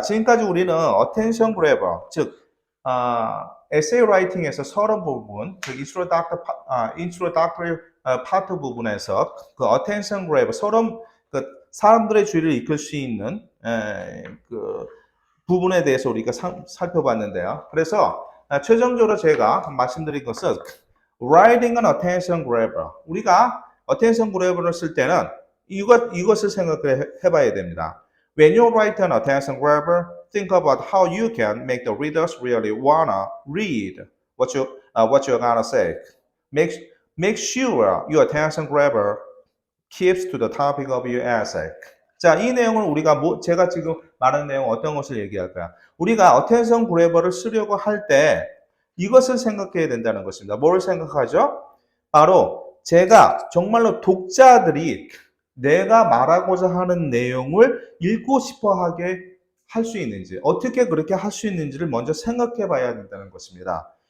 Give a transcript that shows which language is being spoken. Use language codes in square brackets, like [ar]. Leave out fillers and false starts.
[ko] 지금까지 우리는 attention grabber, 즉 essay writing에서 서론 부분, 즉 introductory part 부분에서 그 attention grabber, 서론 그 사람들의 주의를 이끌 수 있는 그 부분에 대해서 우리가 살펴봤는데요. 그래서 최종적으로 제가 말씀드린 것은 [en] writing an attention grabber. [ko] 우리가 attention grabber를 쓸 때는 이것을 생각해 봐야 됩니다. [en] When you write an attention grabber, think about how you can make the readers really wanna read what you're gonna say. Make sure your attention grabber keeps to the topic of your essay. [ko] 자, 이 내용을 우리가 제가 지금 말하는 내용 어떤 것을 얘기할까요? 우리가 attention grabber를 쓰려고 할 때 이것을 생각해야 된다는 것입니다. 뭘 생각하죠? 바로 제가 정말로 독자들이 내가 말하고자 하는 내용을 읽고 싶어 하게 할 수 있는지, 어떻게 그렇게 할 수 있는지를 먼저 생각해 봐야 된다는 것입니다.